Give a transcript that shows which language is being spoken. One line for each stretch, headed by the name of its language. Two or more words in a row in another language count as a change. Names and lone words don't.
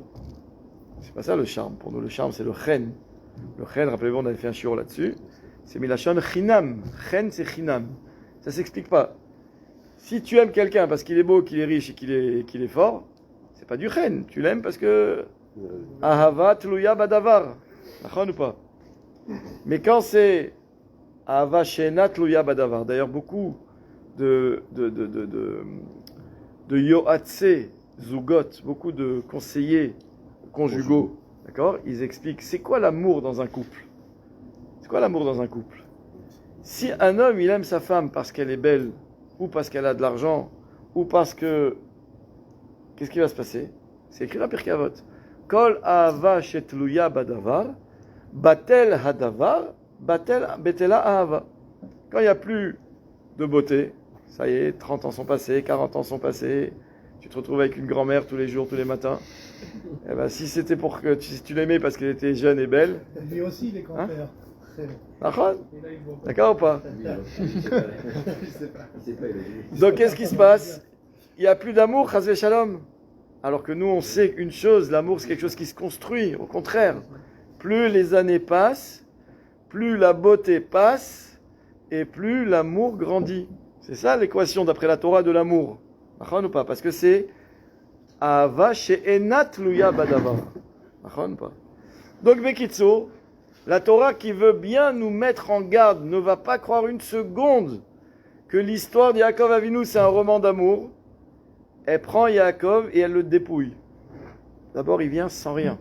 French: C'est pas ça le charme. Pour nous, le charme, c'est le chen. Le chen, rappelez-vous, on avait fait un shiur là-dessus. C'est
Hebrew: מלשון חינם.
French: Chen, c'est chinam. Ça s'explique pas. Si tu aimes quelqu'un parce qu'il est beau, qu'il est riche et qu'il est fort, c'est pas du chen. Tu l'aimes parce que
Hebrew: אהבה תלויה בדבר.
French: D'accord ou pas? Mais quand c'est
Hebrew: אהבה שאינה תלויה בדבר,
French: d'ailleurs beaucoup de
Hebrew: יועצי זוגות,
French: beaucoup de conseillers conjugaux, d'accord, ils expliquent c'est quoi l'amour dans un couple. C'est quoi l'amour dans un couple? Si un homme il aime sa femme parce qu'elle est belle, ou parce qu'elle a de l'argent, ou parce que... Qu'est-ce qui va se passer? C'est écrit dans Pirkei Avot.
Hebrew: כל אהבה שתלויה בדבר, בטל הדבר, בטלה אהבה.
French: Quand il n'y a plus de beauté, ça y est, 30 ans sont passés, 40 ans sont passés, tu te retrouves avec une grand-mère tous les jours, tous les matins. Eh ben, si c'était pour que si tu l'aimais parce qu'elle était jeune et belle... Lui aussi, les grands-pères. D'accord ou pas? Donc qu'est-ce qui se passe? Il n'y a plus d'amour,
Hebrew: חס ושלום.
French: Alors que nous on sait une chose, l'amour c'est quelque chose qui se construit. Au contraire, plus les années passent, plus la beauté passe et plus l'amour grandit. C'est ça l'équation d'après la Torah de l'amour. D'accord ou pas? Parce que c'est
Hebrew: אהבה שאינה תלויה בדבר.
French: D'accord ou pas? Donc Bekitso, la Torah qui veut bien nous mettre en garde ne va pas croire une seconde que l'histoire de Yaakov Avinu c'est un roman d'amour. Elle prend Yaakov et elle le dépouille. D'abord, il vient sans rien.